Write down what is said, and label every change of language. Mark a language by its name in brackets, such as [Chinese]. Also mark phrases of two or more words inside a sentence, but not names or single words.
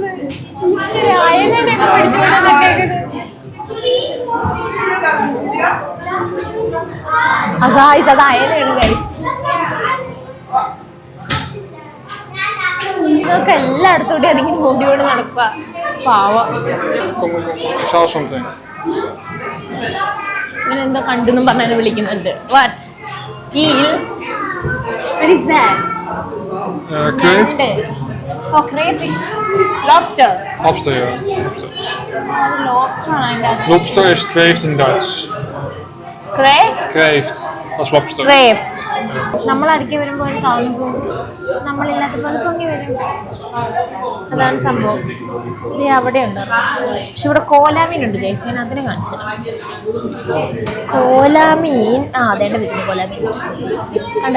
[Malayalam] അയലനെയൊക്കെ പിടിച്ചുകൊണ്ടൊക്കെ ഗൈസ്, അത് അയലയാണ് ഗൈസ്. ഇതൊക്കെ എല്ലായിടത്തും കൂടി അതിങ്ങനെ ഓടിയോട് നടക്കുക. പാവം. ഇങ്ങനെ എന്തോ കണ്ടെന്നും പറഞ്ഞാൽ വിളിക്കുന്നുണ്ട്. [English] വാട്ട്? Eel? What is that? Kreeft. Oh, crayfish. Lobster. Lobster, ja. Lobster. [Malayalam] Lobster ആണ് അതിൻ്റെ അകത്ത്. [English] Lobster is kreeft in Dutch. [Dutch] Kreeft. Dat is lobster. [Malayalam] ക്രേഫ്റ്റ്. നമ്മൾ അടുക്കി വരുമ്പോൾ കാണുമ്പോൾ നമ്മളില്ലാത്തപ്പോൾ അത് പൊങ്ങി വരും. അതാണ് സംഭവം. ഇത് അവിടെ ഉണ്ട്. പക്ഷെ ഇവിടെ കോലാമീൻ ഉണ്ട് ഗൈസ്. ഞാൻ അതിനെ കാണിച്ചു തരാം. കോലാമീൻ അതേണ്ട വീട്ടിൽ കോലാമീൻ കണ്ടാ.